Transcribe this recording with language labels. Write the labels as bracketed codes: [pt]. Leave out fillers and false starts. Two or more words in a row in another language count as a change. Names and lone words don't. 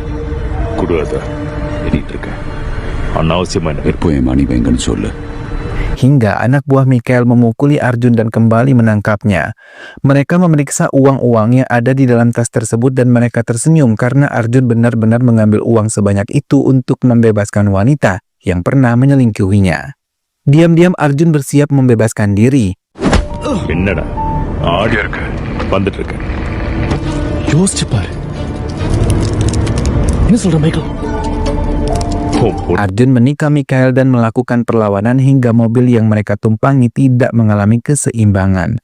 [id] Hingga anak buah Mikael memukuli Arjun dan kembali menangkapnya. Mereka memeriksa uang-uang yang ada di dalam tas tersebut dan mereka tersenyum karena Arjun benar-benar mengambil uang sebanyak itu untuk membebaskan wanita yang pernah menyelingkuhinya. Diam-diam Arjun bersiap membebaskan diri. [ta] யோசிச்சு பாரு. என்ன சொல்ற மைக்கேல்? [id] Arjun menikam Mikael dan melakukan perlawanan hingga mobil yang mereka tumpangi tidak mengalami keseimbangan.